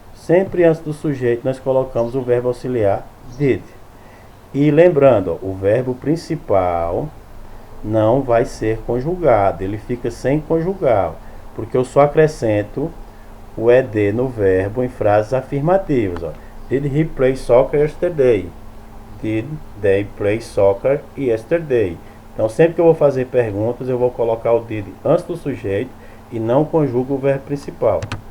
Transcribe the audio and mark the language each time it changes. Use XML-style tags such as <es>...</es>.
<pt>Sempre antes do sujeito nós colocamos o verbo auxiliar did. E lembrando, o verbo principal não vai ser conjugado, ele fica sem conjugar, porque eu só acrescento o ed no verbo em frases afirmativas.</pt> <en>Did he play soccer yesterday? Did they play soccer yesterday?</en> <pt>Então sempre que eu vou fazer perguntas, eu vou colocar o did antes do sujeito e não conjugo o verbo principal.</pt>